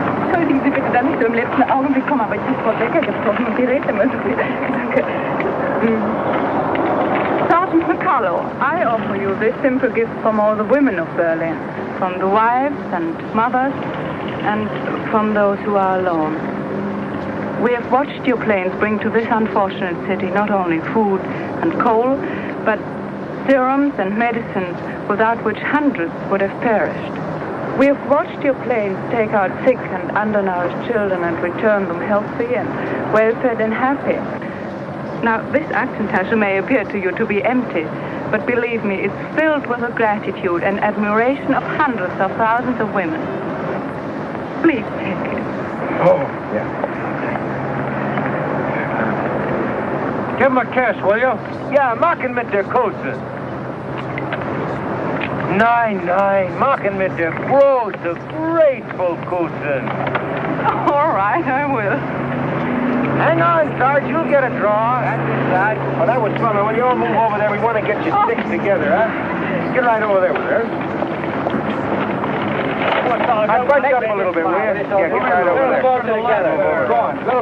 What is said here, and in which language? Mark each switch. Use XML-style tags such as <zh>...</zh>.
<de>Entschuldigen Sie bitte, dass ich so im letzten Augenblick komme, aber ich habe Frau Becker getroffen und die redet immer so viel. Danke.</de> <en>Sergeant McCullough, I offer you this simple gift from all the women of Berlin, from the wives and mothers, and from those who are alone. We have watched your planes bring to this unfortunate city not only food and coal, but serums and medicines without which hundreds would have perished. We have watched your planes take out sick and undernourished children and return them healthy and well-fed and happy. Now, this Aktentasche may appear to you to be empty, but believe me, it's filled with the gratitude and admiration of hundreds of thousands of women. Please take it. Oh, yeah. Give him a kiss, will you?</en> <de>Ja, machen mit der Kose. Nein, machen mit der große, grateful Kose.</de> <en>All right, I will. Hang on, Sarge, you'll get a draw. That's it, Sarge. Well, that was fun. When you all move over there, we want to get your sticks together, huh? Get right over there with her. I bunch up a little bit, will you? Yeah, get right over there. Go on.</en>